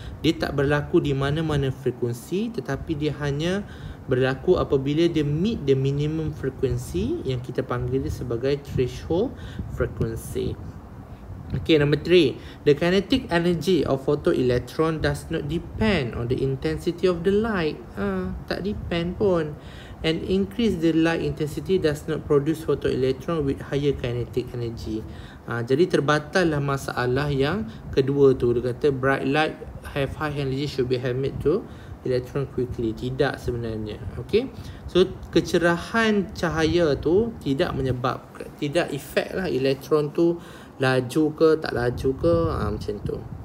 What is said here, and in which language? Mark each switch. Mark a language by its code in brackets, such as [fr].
[ms] Dia tak berlaku di mana-mana frekuensi, tetapi dia hanya berlaku apabila dia [en] meet the minimum frequency [ms] yang kita panggil dia sebagai threshold frequency. [en] Okay, number 3. The kinetic energy of photoelectron does not depend on the intensity of the light. [ms] Tak depend pun. [en] And increase the light intensity does not produce photoelectron with higher kinetic energy. [ms] Jadi terbatallah masalah yang kedua tu. Dia kata [en] bright light have high energy should be emit to electron quickly. [ms] Tidak sebenarnya. Okay, so kecerahan cahaya tu tidak efek lah elektron tu laju ke tak laju ke, macam tu.